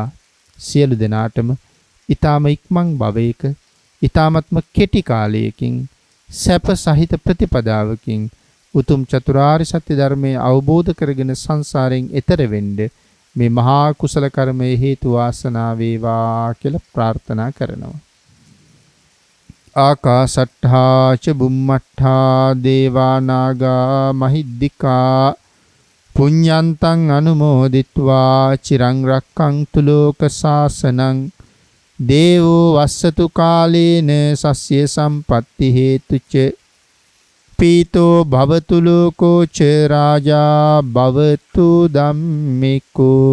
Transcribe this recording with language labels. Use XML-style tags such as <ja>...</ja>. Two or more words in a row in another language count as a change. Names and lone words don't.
<si>සියලු දෙනාටම ඊ타ම ඉක්මන් භවයක ඊ타මත්ම කෙටි කාලයකින් සැප සහිත ප්‍රතිපදාවකින් උතුම් චතුරාර්ය සත්‍ය ධර්මයේ අවබෝධ කරගෙන සංසාරයෙන් එතර වෙන්න මේ මහා කුසල කර්මයේ හේතු වාසනා වේවා කියලා ප්‍රාර්ථනා කරනවා.</si> <pi>ආකාසට්ඨා ච බුම්මට්ඨා දේවා නාග මහිද්దికා පුඤ්ඤන්තං අනුමෝදිත්වා චිරං රක්ඛන්තු ලෝක සාසනං දේවෝ වස්සතු කාලේන සස්ය සම්පත්ති හේතුච පීතෝ භවතු ලෝකෝ ච රාජා භවතු ධම්මිකෝ.</pi>